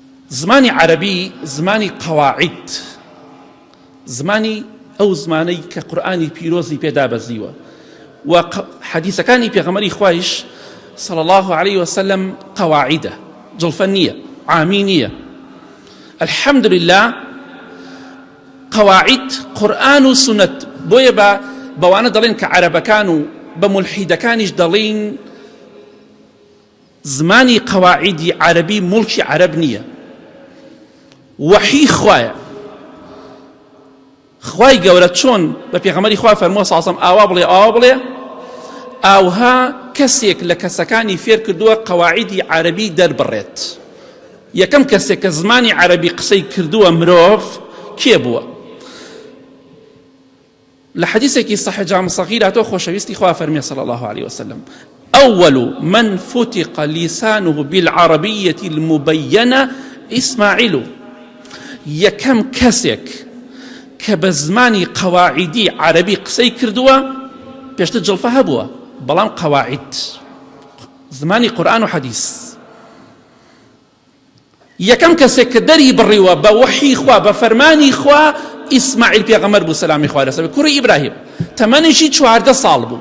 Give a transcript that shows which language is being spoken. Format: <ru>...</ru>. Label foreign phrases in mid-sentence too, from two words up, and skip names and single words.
<ckb>زمانی عربی زمانی قواعد، زمانی ئەو زمانەی کە قورئانی پیرۆزی پێدا بەزیوە و حەدیثەکانی پێغەمبەری خوایش</ckb> <ar>صلى الله عليه وسلم</ar> <ckb>قواعدة جڵفە نییە، عامی نییە.</ckb> <ar>الحمد لله</ar> <ckb>قواعد قورئان و سنت. بۆیە بەوانە دەڵێن کە عەرەبەکان و بە مولحیدەکانیش دەڵێن زمانی قواعدی عەربی مڵکی عەرەب نییە، وحی خوایە. خوای گەورە چۆن بە پێغەمبەری خوا فەرمووە</ckb> <ar>صلی الله علیه و سلم</ar> <ckb>ئاوا بڵێ ئاوا بڵێ، ئاوها کەسێک لە کەسەکانی فێر کردووە قواعدی عەربی دەربڕێت. یەکەم کەسێک کە زمانی عەربی قسەی کردووە مرۆڤ کێ بووە؟ لە حەدیثێکی صحیح جامع صغیر هاتووە خۆشەویستی خوا فەرمیە</ckb> <ar>صلی الله عليه وسلم أول من فتق لسانه بالعربية المبينة إسماعيل.</ar> <ckb>یەکەم کەسێک کە بە زمانی قەواعیدی عەربی قسەی کردووە، پێشتر جڵفە هەبووە بەڵام قەواعید زمانی قورئان و حەدیث. یەکەم کەسێک کە دەری بڕیوە بە وحی خوا بە فەرمانی خوا ئیسماعیل پێغەمبەر بوو سەلامی خوا لەسەر بێ، کوڕی ئیبراهیم، تەمەنیشی 14 ساڵ بوو.</ckb>